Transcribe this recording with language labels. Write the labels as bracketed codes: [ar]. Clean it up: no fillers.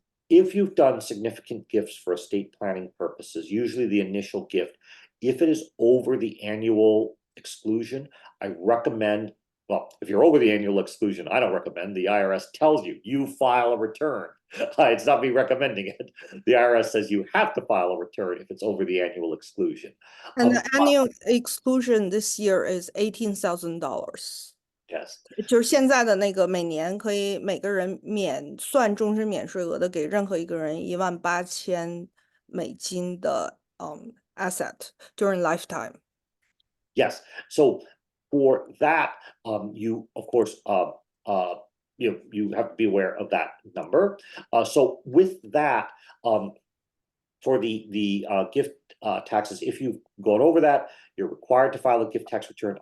[en] If you've done significant gifts for estate planning purposes, usually the initial gift, if it is over the annual exclusion, I recommend, well, if you're over the annual exclusion, I don't recommend. The IRS tells you, you file a return. It's not me recommending it. The IRS says you have to file a return if it's over the annual exclusion. And the annual exclusion this year is $18,000. Yes. [zh] 就是现在的那个每年可以每个人免算终身免税额的，给任何一个人18000美金的 [en] asset during lifetime. Yes. So for that, you of course you have to be aware of that number. So with that, for the gift taxes, if you've gone over that, you're required to file a gift tax return.